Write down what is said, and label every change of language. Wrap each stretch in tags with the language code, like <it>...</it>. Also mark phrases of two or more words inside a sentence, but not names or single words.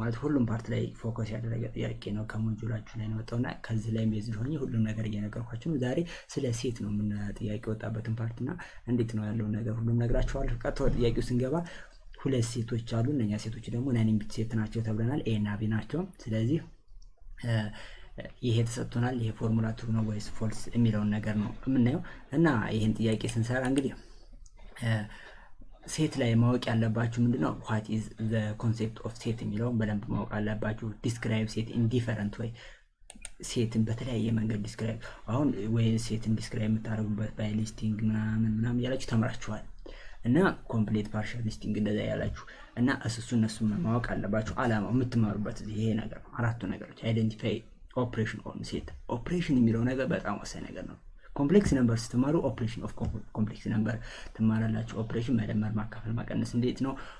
<am>ማለት ሁሉም ፓርት ላይ ፎከስ ያደረገ ጥያቄ ነው። ከሞጁላችሁ ላይ ነው ወጣውና ከዚህ ላይ ቤዝ ሆኜ ሁሉም ነገር እየነገርኳችሁ ነው። ዛሬ ስለ ሴት ነው ምን ጥያቄ ወጣበትን ፓርትና እንዴት ነው ያለው ነገር ሁሉም ነግራችኋለሁ። ቀጥታ ጥያቄው ስንገባ ሁለት ሴቶች አሉ። እነኛ ሴቶች ደግሞ</am> <en>nine bit set</en> <am>ናቸው ተብለናል። ኤ እና ቢ ናቸው። ስለዚህ ይሄ ተሰጥቶናል። ይሄ ፎርሙላ ትሩ ነው ወይስ ፎልስ የሚለውን ነገር ነው የምናየው እና ይሄን ጥያቄ ስንሰራ እንግዲህ ሴት ላይ ማወቅ ያለባችሁ ምንድነው</am> <en>what is the concept of</en> <am>ሴት የሚለውን በደንብ ማወቅ አለባችሁ። describe ሴት</am> <en>in different</en> <am>way ሴትን በተለያየ መንገድ ዲስክራይብ አሁን ወይ ሴትን ዲስክራይብ የምታደርጉበት</am> <en>by listing</en> <am>ምናምን ያላችሁ ተምራችኋል እና</am> <en>complete partial listing</en> <am>እንደዛ ያላችሁ እና እነሱ ማወቅ አለባችሁ። አላማው የምትማሩበት ይሄ ነገር ነው። አራቱ ነገሮች</am> <en>identify operation on set operation</en> <am>የሚለው ነገር በጣም ወሳኝ ነገር ነው።</am> <en>complex number</en> <am>ስትማሩ</am> <en>operation of complex number</en> <am>ትማራላችሁ። ኦፕሬሽን መደመር፣ ማካፈል፣ ማቀነስ እንዴት ነው</am>